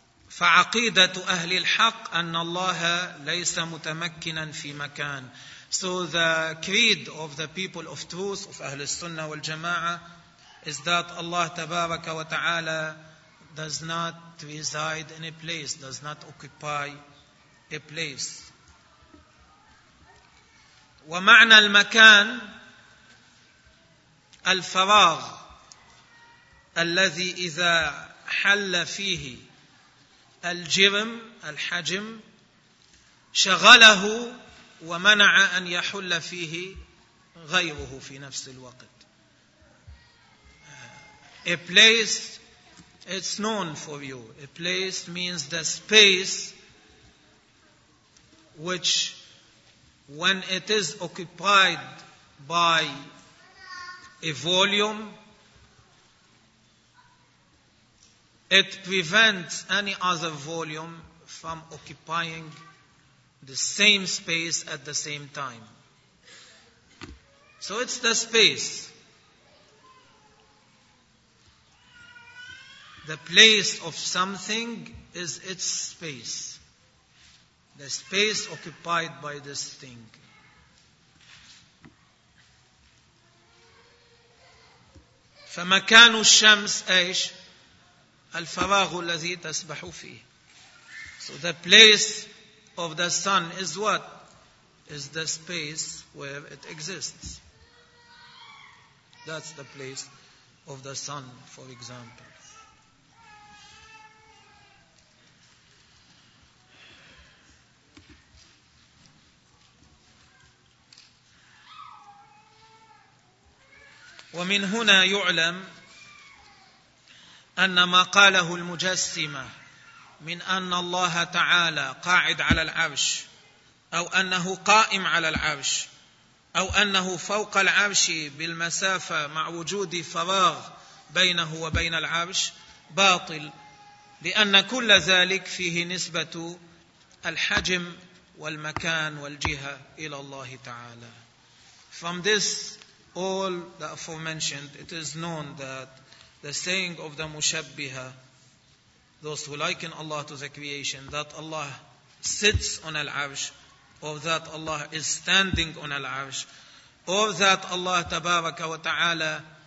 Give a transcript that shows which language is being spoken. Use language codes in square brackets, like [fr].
[ar] فعقيدة أهل الحق أن الله ليس متمكنا في مكان. [en] So the creed of the people of truth, of [ar] أهل السنة والجماعة, [en] is that Allah [ar] تبارك وتعالى [en] does not reside in a place, does not occupy a place. [ar] ومعنى المكان الفراغ الذي إذا حل فيه الجرم الحجم شغله ومنع أن يحل فيه غيره في نفس الوقت. [en] A place, it's known for you. A place means the space which when it is occupied by a volume, it prevents any other volume from occupying the same space at the same time. So it's the space. The place of something is its space. The space occupied by this thing. [ar] فمكان الشمس أيش؟ الفراغ الذي تسبح فيه. [en] So the place of the sun is what? Is the space where it exists. That's the place of the sun, for example. [ar] ومن هنا يعلم أن ما قاله المجسمة من أن الله تعالى قاعد على العرش أو أنه قائم على العرش أو أنه فوق العرش بالمسافة مع وجود فراغ بينه وبين العرش باطل، لأن كل ذلك فيه نسبة الحجم والمكان والجهة إلى الله تعالى. [en] From this all the aforementioned, it is known that the saying of the Mushabbiha, those who liken Allah to the creation, that Allah sits on al-Arsh, or that Allah is standing on al-Arsh, or that Allah [ar] Tabaraka wa Ta'ala